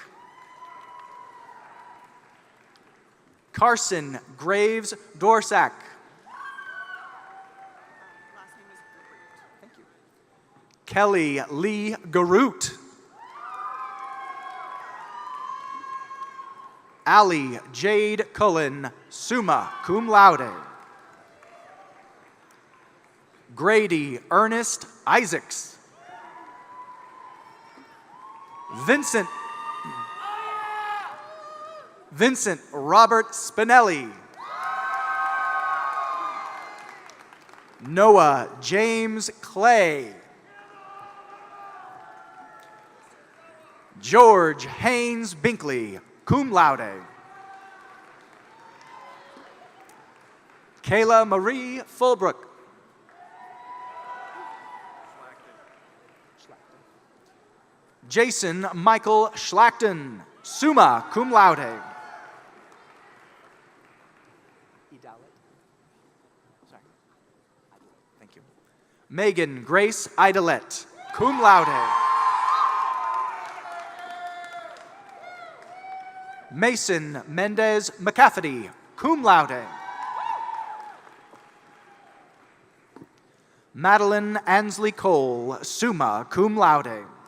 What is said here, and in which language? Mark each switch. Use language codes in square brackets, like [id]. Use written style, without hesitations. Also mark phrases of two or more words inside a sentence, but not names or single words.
[en] Carson Graves Dorsack. Kelly Lee Garoot. Allie Jade Cullen, [la] summa cum laude. [en] Grady Ernest Isaacs. Vincent Robert Spinelli. Noah James Clay. George Haynes Binkley, [la] cum laude. [en] Kayla Marie Fulbrook. Jason Michael Schlachten, [la] summa cum laude. [en] Thank you. Megan Grace Idelette, [la] cum laude. [en] Mason Mendez McCafferty, [la] cum laude. [en] Madeline Ansley Cole, [la] summa cum laude.